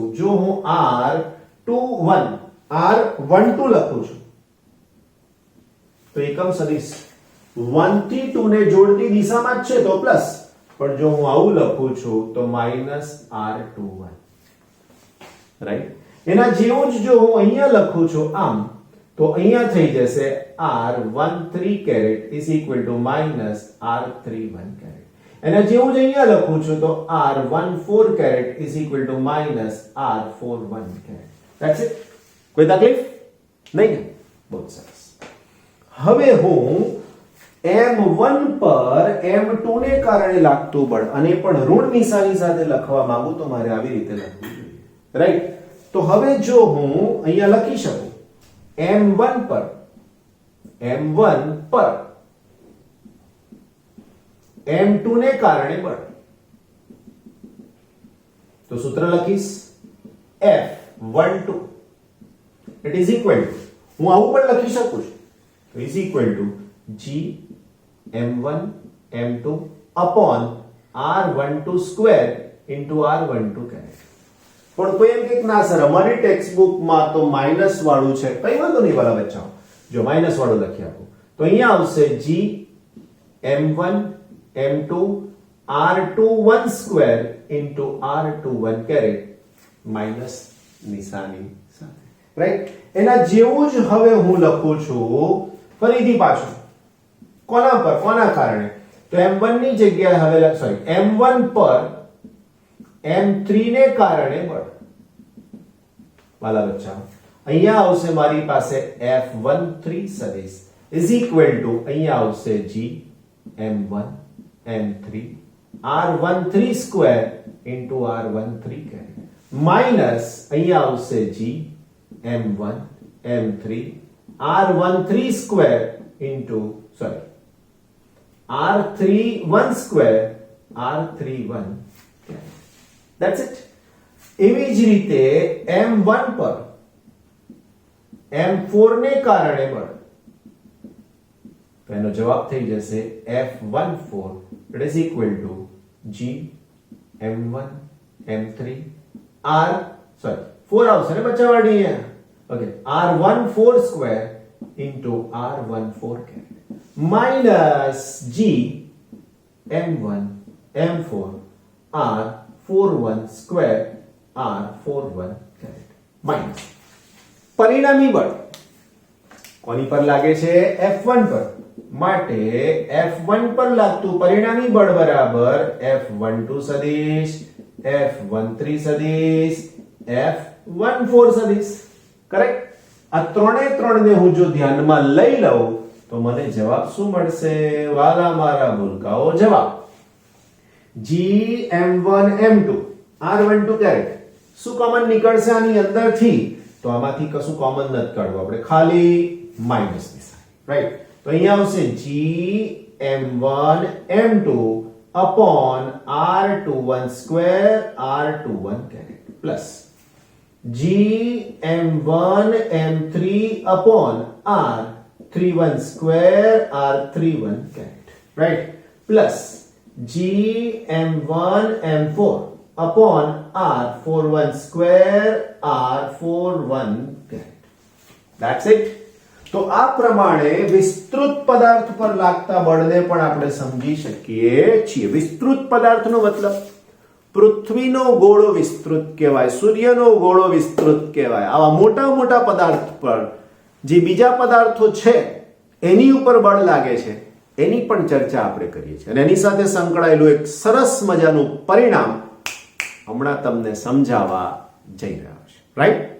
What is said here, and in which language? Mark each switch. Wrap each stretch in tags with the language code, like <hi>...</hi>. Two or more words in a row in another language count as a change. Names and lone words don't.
<gu>જો હું r12 લખું છું તો એકમ સદિશ 1 થી 2 ને જોડતી દિશામાં જ છે તો પ્લસ, પણ જો હું આવું લખું છું તો -r21. રાઈટ. એના જેવું જ જો હું અહીંયા લખું છું આમ, તો અહીંયા થઈ જશે</gu> <en>r13 caret is equal to -r31 caret.</en> <gu>એના જેવું જ અહીંયા લખું છું તો</gu> <en>r14 caret is equal to -r41 caret. That's it.</en> <gu>કોઈ તકલીફ નહીં? બહુ સરસ. હવે હું m1 પર m2 ને કારણે લાગતું બળ અને પણ ઋણ નિશાની સાથે લખવા માંગુ તો મારે આવી રીતે લખવું જોઈએ. રાઈટ. તો હવે જો હું અહીંયા લખી શકું m1 પર m2 ને કારણે બળ, તો સૂત્ર લખીશ F12</gu> <en>it is equal to,</en> <gu>હું આવું પણ લખી શકું છું,</gu> <en>is equal to G m1 m2 upon r12 square into r12 caret.</en> <gu>પણ કોઈ એમ કે ના સર અમારી ટેક્સ્ટ બુકમાં તો માઈનસ વાળું છે. કઈ વાંધો નહીં વાલા બચ્ચાઓ, જો માઈનસ વાળું લખી આપું તો અહીંયા આવશે</gu> <en>G m1 m2 r21 square into r21 caret</en> <gu>માઈનસ નિશાની સાથે. રાઈટ. એના જેવું જ હવે હું લખું છું ફરીથી પાછું કોના કારણે? તો m1 ની જગ્યાએ હવે m1 પર m3 ને કારણે બળ. વાલા બચ્ચા અહીંયા આવશે મારી પાસે F13 સદિશ</gu> <en>is equal to</en> <gu>અહીંયા આવશે</gu> <en>G m1 m3 r13 square into r13 caret minus</en> <gu>અહીંયા આવશે</gu> <en>G m1 m3 r13 square into r31 square r31 caret. That's it.</en> <gu>એવી જ રીતે m1 પર m4 ને કારણે બળ, તો એનો જવાબ થઈ જશે F14</gu> <en>it is equal to G m1 m3 4</en> <gu>આવશે ને બચ્ચાવાડી અહીંયા. ઓકે,</gu> <en>r14 square into r14 caret minus G m1 m4 r41 square r41 caret minus</en> <gu>પરિણામી બળ કોની પર લાગે છે? F1 પર. માટે F1 પર લાગતું પરિણામી બળ બરાબર F12 સદિશ F13 સદિશ F14 સદિશ. કરેક્ટ. આ ત્રણે ને હું જો ધ્યાનમાં લઈ લઉં તો મને જવાબ શું મળશે? વાલા મારા ભૂલકાઓ, જવાબ</gu> <en>G m1 m2 r12 caret</en> <gu>શું કોમન નીકળશે આની અંદરથી? તો આમાંથી કશું કોમન નથી કાઢવું આપણે, ખાલી માઇનસ નિશાની, રાઈટ? તો અહીંયા આવશે</gu> <en>gm1 m2 upon r21 square r21 caret plus gm1 m3 upon r31 square r31 caret, right? Plus gm1 m4 upon r41 square r41 caret. That's it.</en> <gu>તો આ પ્રમાણે વિસ્તૃત પદાર્થ પર લાગતા બળને પણ આપણે સમજી શકીએ છીએ. વિસ્તૃત પદાર્થનો મતલબ પૃથ્વીનો ગોળો વિસ્તૃત કહેવાય, સૂર્યનો ગોળો વિસ્તૃત કહેવાય. આવા મોટા મોટા પદાર્થ પર જે બીજા પદાર્થો છે એની ઉપર બળ લાગે છે એની પણ ચર્ચા આપણે કરીએ છીએ, અને એની સાથે સંકળાયેલું એક સરસ મજાનું પરિણામ હમણાં તમને સમજાવવા જઈ રહ્યો છે, રાઈટ?</gu>